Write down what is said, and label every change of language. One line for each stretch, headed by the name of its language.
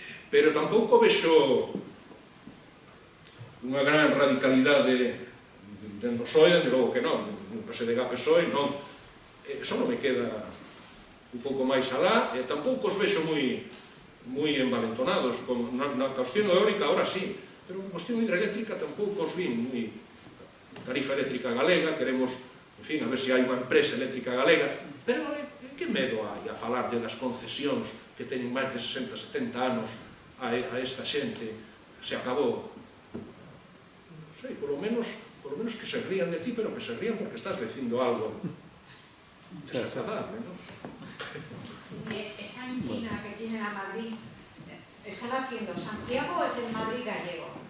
Galician: Pero tampouco vexo unha gran radicalidade dentro do PSOE, de logo que non, no PSDG-PSOE, non. Só non me queda un pouco máis alá, e tampouco os vexo moi envalentonados. Na cuestión eólica,
Spanish: ahora sí,
Galician: pero na cuestión hidroeléctrica tampouco os vin moi... Tarifa eléctrica galega, queremos, en fin, a ver se hai unha empresa eléctrica galega, pero que medo hai a falar das concesións que teñen máis de 60, 70 anos a esta xente? Se acabou. Non sei,
Spanish: por lo menos
Galician: que se rían de ti, pero que se rían porque estás dicindo algo desagradable, non?
Spanish: Esa inquina que tiene a Madrid, están haciendo Santiago es el Madrid gallego.